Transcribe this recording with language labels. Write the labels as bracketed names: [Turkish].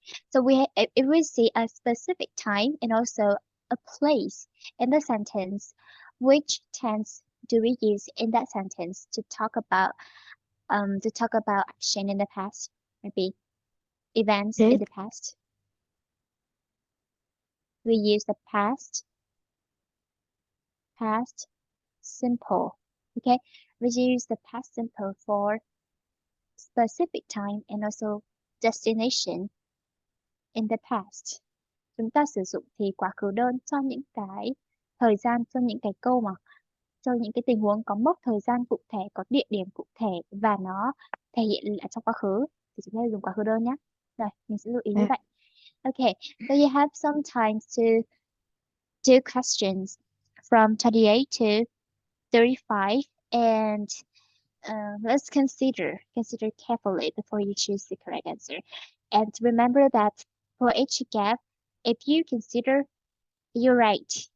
[English] So if we see a specific time and also a place in the sentence, which tense do we use in that sentence to talk about action in the past, maybe events in KET. the past? We use the past simple. Okay, we use the past simple for specific time and also destination in the past. [Vietnamese] Chúng ta sử dụng thì quá khứ đơn cho những cái thời gian, cho những cái câu mà cho những cái tình huống có mốc thời gian cụ thể, có địa điểm cụ thể và nó thể hiện là trong quá khứ thì chúng ta dùng quá khứ đơn nhé. Rồi, mình sẽ lưu ý như À, vậy. [English] Okay, so you have some time to do questions from 28 to 35 and let's consider carefully before you choose the correct answer. And remember that for each gap, if you consider you're right?